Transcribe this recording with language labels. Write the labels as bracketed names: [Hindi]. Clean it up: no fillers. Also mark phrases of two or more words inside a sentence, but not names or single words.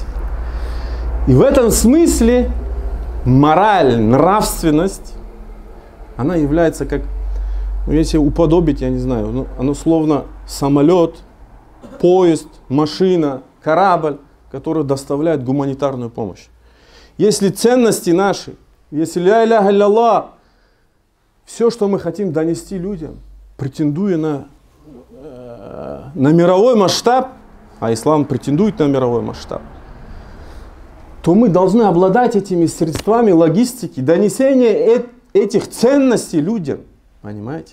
[Russian] И в этом смысле мораль, нравственность, она является как, если уподобить, я не знаю, оно словно самолет, поезд, машина, корабль, который доставляет гуманитарную помощь. Если ценности наши, если [Arabic] لا إله إلا, [Russian] все, что мы хотим донести людям, претендуя на мировой масштаб, а ислам претендует на мировой масштаб, то мы должны обладать этими средствами логистики, донесения этих ценностей людям, понимаете?